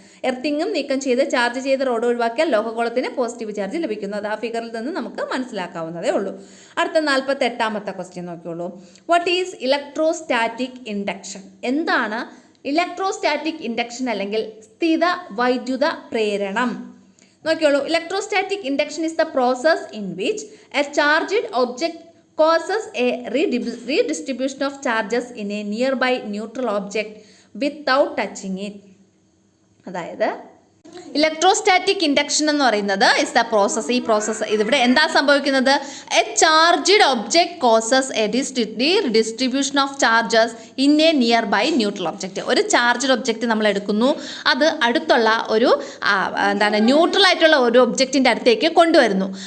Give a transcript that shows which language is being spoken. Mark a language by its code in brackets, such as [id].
[ml] എർത്തിങ്ങും നീക്കം ചെയ്ത് ചാർജ് ചെയ്ത റോഡ് ഒഴിവാക്കിയാൽ ലോഹഗോളത്തിന് പോസിറ്റീവ് ചാർജ് ലഭിക്കുന്നു. അത് ആ ഫിഗറിൽ നിന്ന് നമുക്ക് മനസ്സിലാക്കാവുന്നതേ ഉള്ളൂ. അടുത്ത 48ാമത്തെ question നോക്കിയോളൂ. [en] What is electrostatic induction? [ml] എന്താണ് ഇലക്ട്രോസ്റ്റാറ്റിക് ഇൻഡക്ഷൻ അല്ലെങ്കിൽ സ്ഥിത വൈദ്യുത പ്രേരണം? നോക്കിയോളൂ. [en] Electrostatic induction is the process in which a charged object causes a redistribution of charges in a nearby neutral object without touching it. [ml] അതായത് ഇലക്ട്രോസ്റ്റാറ്റിക് ഇൻഡക്ഷൻ എന്ന് പറയുന്നത് [en] Is the process. [ml] ഈ process ഇതിവിടെ എന്താ സംഭവിക്കുന്നത്? [en] A charged object causes a distribution of charges in a nearby neutral object. [ml] ഒരു charged object നമ്മൾ എടുക്കുന്നു, അത് അടുത്തുള്ള ഒരു ന്യൂട്രൽ ആയിട്ടുള്ള ഒരു ഒബ്ജക്റ്റിൻ്റെ അടുത്തേക്ക് കൊണ്ടുവരുന്നു.